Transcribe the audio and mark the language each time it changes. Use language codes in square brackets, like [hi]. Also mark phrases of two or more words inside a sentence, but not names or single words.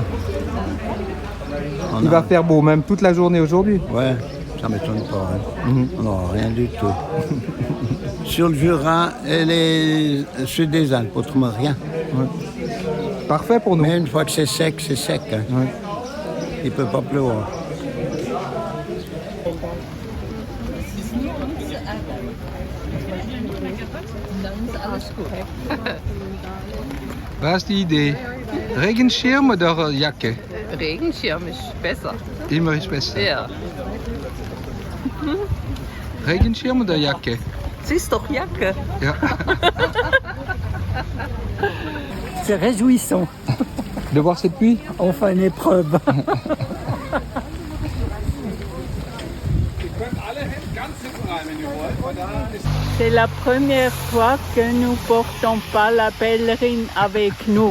[fr] Il va faire beau, même toute la journée aujourd'hui? Ouais, ça m'étonne pas. Hein. Non, rien du tout. Sur le Jura et les sud des Alpes, autrement rien. Ouais. Parfait pour nous. Mais une fois que c'est sec, c'est sec. Hein. Ouais. Il ne peut pas pleuvoir. [de] Was ist die Idee? Regenschirm oder Jacke? Regenschirm ist besser. Immer ist besser. Ja. Regenschirm oder Jacke? Es ist doch Jacke. Ja. [fr] C'est réjouissant. De voir cette pluie? Enfin une épreuve. C'est la première fois que nous portons pas la pèlerine avec nous.